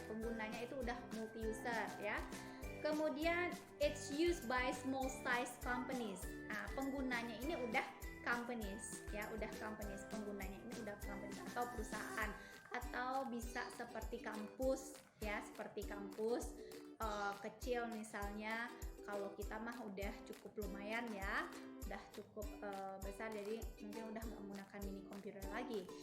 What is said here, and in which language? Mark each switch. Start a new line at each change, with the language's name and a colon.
Indonesian: Penggunanya itu udah multi-user ya. Kemudian
English: it's used by small size companies.
Indonesian: Nah, penggunanya ini udah companies ya, udah companies. Penggunanya ini udah companies atau perusahaan, atau bisa seperti kampus ya, seperti kampus kecil misalnya. Kalau kita mah udah cukup lumayan ya, udah cukup besar, jadi mungkin udah nggak menggunakan mini computer lagi.